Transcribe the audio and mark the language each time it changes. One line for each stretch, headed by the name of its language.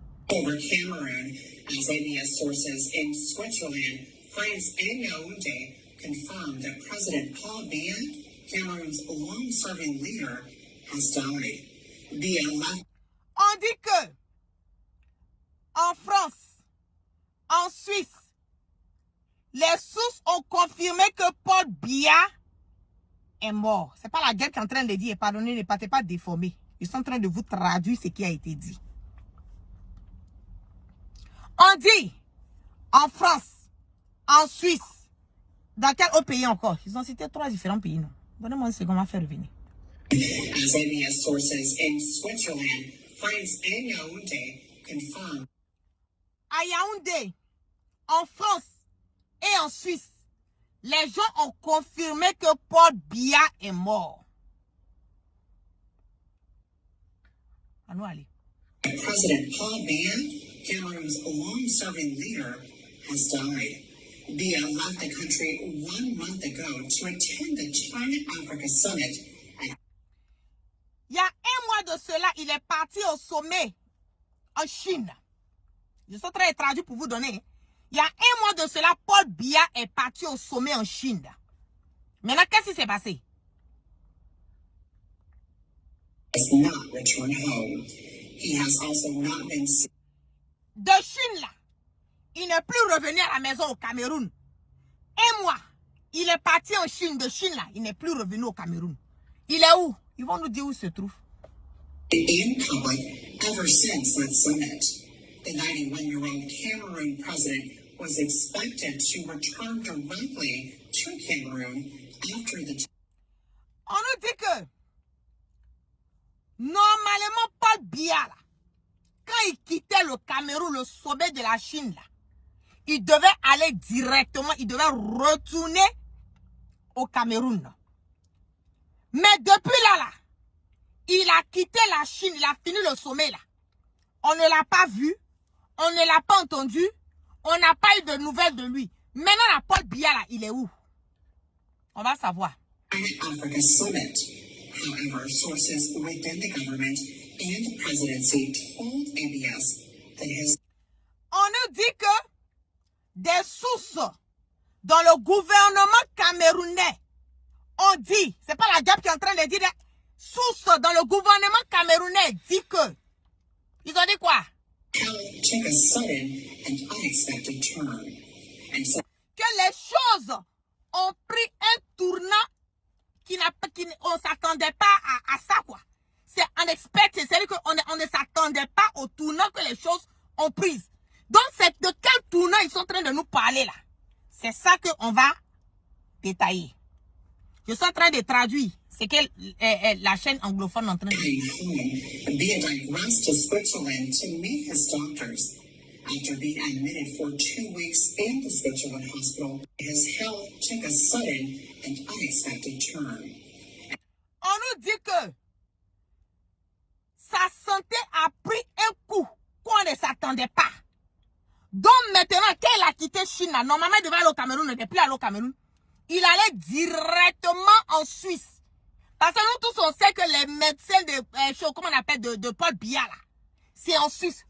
English: over Cameroon as ABS sources in Switzerland, France, and Yaoundé confirmed that President Paul Biya, Cameroon's long-serving leader, has died. Biya left.
French: On dit que en France, en Suisse, les sources ont confirmé que Paul Biya est mort. C'est pas la guerre qui est en train de dire, pardonnez, ne partez pas déformés. Ils sont en train de vous traduire ce qui a été dit. On dit en France, en Suisse, dans quel autre pays encore? Ils ont cité 3 différents pays, non? Donnez-moi une seconde, on va faire revenir.
English: As ABS sources in Switzerland, France, and Yaoundé confirmed.
French: À Yaoundé, en France et en Suisse, les gens ont confirmé que Paul Biya est mort. À nous aller.
English: President Paul Biya, Cameroon's long-serving leader, has died. Biya left the country 1 month ago to attend the China-Africa Summit.
French: Il y a 1 mois de cela, il est parti au sommet en Chine. Je suis en train de traduire pour vous donner. Il y a 1 mois de cela, Paul Biya est parti au sommet en Chine. Maintenant, qu'est-ce qui s'est passé?
English: Has not returned home. He has also not been.
French: De Chine, là, il n'est plus revenu à la maison au Cameroun. 1 mois, il est parti en Chine. De Chine, là, il n'est plus revenu au Cameroun. Il est où? Ils vont nous dire où il se trouve.
English: In public ever since that summit. The 91-year-old Cameroon president was expected to return directly to Cameroon after the.
French: On nous dit que normalement Paul Biya, là, quand il quittait le Cameroun, le sommet de la Chine, là, il devait aller directement, il devait retourner au Cameroun. Mais depuis là, il a quitté la Chine, il a fini le sommet là. On ne l'a pas vu, on ne l'a pas entendu, on n'a pas eu de nouvelles de lui. Maintenant, la Paul Biya là, il est où? On va savoir.
English: Africa Summit. However, sources within the government and the presidency told ABS that his.
French: On nous dit que des sources dans le gouvernement camerounais ont dit, c'est pas la guerre qui est en train de dire, sources dans le gouvernement camerounais dit que, ils ont dit quoi?
English: Took a sudden and unexpected turn, and so.
French: Que les choses ont pris un tournant on ne s'attendait pas à ça, quoi. C'est unexpected, c'est-à-dire qu'on ne s'attendait pas au tournant que les choses ont pris. Donc, c'est de quel tournant ils sont en train de nous parler, là? C'est ça qu'on va détailler. Je suis en train de traduire ce que la chaîne anglophone est en train de dire.
English: Biya digressed to Switzerland to meet his doctors. After being admitted for 2 weeks in the Switzerland hospital, his health took a sudden and unexpected turn.
French: On nous dit que sa santé a pris un coup qu'on ne s'attendait pas. Donc maintenant, qu'il a quitté Chine, normalement il devait aller au Cameroun, il n'était plus allé au Cameroun. Il allait directement en Suisse. Parce que nous tous on sait que les médecins de, comment on appelle, de Paul Biya là, c'est en Suisse.